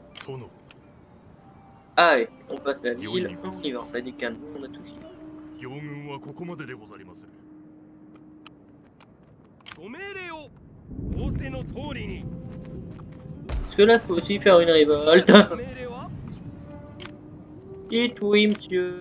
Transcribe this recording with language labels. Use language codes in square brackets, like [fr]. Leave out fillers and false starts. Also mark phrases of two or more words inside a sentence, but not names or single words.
[ja] 殿 [fr] Allez, on passe la ville, on y va, on a des canons, on a tout fini. [ja] 行軍はここまででござりまするご命令を仰せの通りに [fr] Parce que là, faut aussi faire une révolte. [ja] ご命令は [fr] Et oui, monsieur.